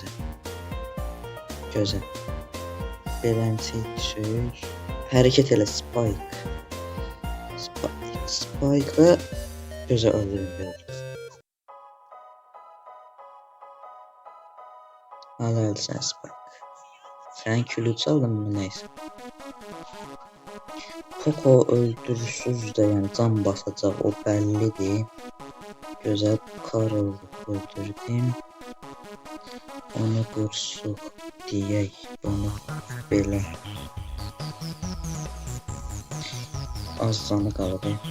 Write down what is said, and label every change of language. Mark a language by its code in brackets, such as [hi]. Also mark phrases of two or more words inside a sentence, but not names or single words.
[az] Gözəl. Birinci düşür. Hərəkət elə Spike. Spike'ı gözə öldürür. Halal sən Spike. [tr] Sen külü çaldın mı neyse. [az] Poco öldürürsüz de yani can basacaq o bəllidir. Gözəl Karl öldürdüm. Onu qırsuq deyək bunu belə. Az canı qaldı.